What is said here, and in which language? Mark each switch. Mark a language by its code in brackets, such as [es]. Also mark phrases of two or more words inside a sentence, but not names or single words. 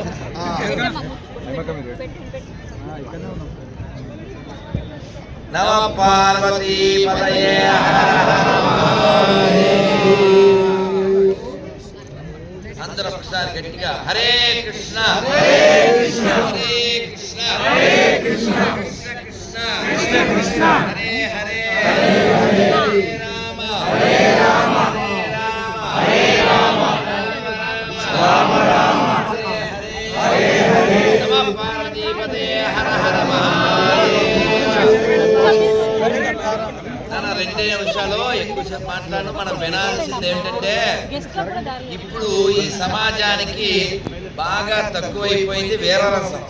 [sa] నమ పార్వతీ పతయే [te] అందరూ ఒకసారి గట్టిగా [sa] హరే కృష్ణ హరే కృష్ణ హరే కృష్ణ హరే కృష్ణ కృష్ణ కృష్ణ కృష్ణ హరే హరే హరే రామ హరే రామ హరే రామ రామ రామ హరే హరే నమ పార్వతీ పతయే హర హర [te] నా 2 నిమిషాలు ఎక్కువసేపు మాట్లాడు. మనం వినాల్సింది ఏంటంటే ఇప్పుడు ఈ సమాజానికి బాగా తక్కువైపోయింది వీరరసం.